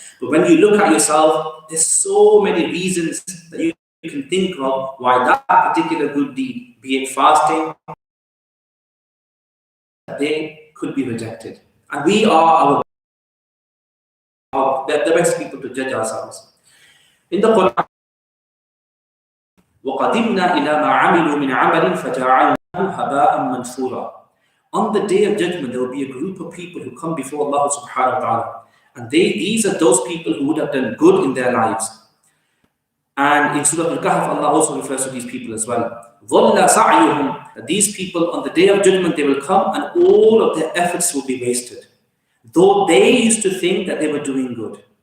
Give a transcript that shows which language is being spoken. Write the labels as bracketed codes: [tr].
[en] But when you look at yourself, there's so many reasons that you can think of why that particular good deed, be it fasting, they could be rejected. And we are the best people to judge ourselves. In the Quran, [ar] وَقَدِمْنَا إِلَى مَا عَمِلُوا مِنْ عَمَلٍ فَجَعَلْنَاهُ هَبَاءً مَنْثُورًا. [en] On the day of judgment, there will be a group of people who come before Allah subhanahu wa ta'ala. And these are those people who would have done good in their lives. And in Surah Al-Kahf, Allah also refers to these people as well. [ar] ظَلَّ سَعْيُهُمْ. [en] These people, on the day of judgment, they will come and all of their efforts will be wasted, though they used to think that they were doing good.